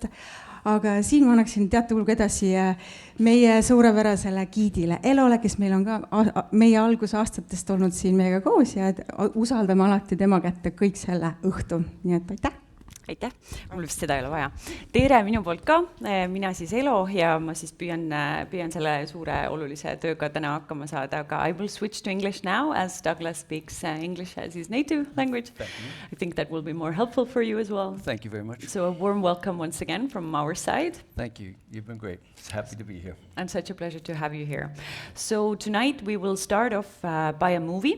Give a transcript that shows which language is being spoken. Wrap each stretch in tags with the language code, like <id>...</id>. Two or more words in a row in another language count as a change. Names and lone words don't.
<et>Aga siin ma annaksin teate hulga edasi meie suurepärasele giidile Elole, kes meil on ka meie algusaastatest olnud siin meiega koos ja usaldame alati tema kätte kõik selle õhtu. Nii et aitäh! Aitäh, mul vist seda ei ole vaja. Tere minu poolt ka, mina siis Elo ja ma siis püüan selle suure olulise tööga täna hakkama saada, aga</et> <en>I will switch to English now as Douglas speaks English as his native language. I think that will be more helpful for you as well. Thank you very much. So a warm welcome once again from our side. Thank you, you've been great. It's happy to be here. And such a pleasure to have you here. So tonight we will start off by a movie.</en>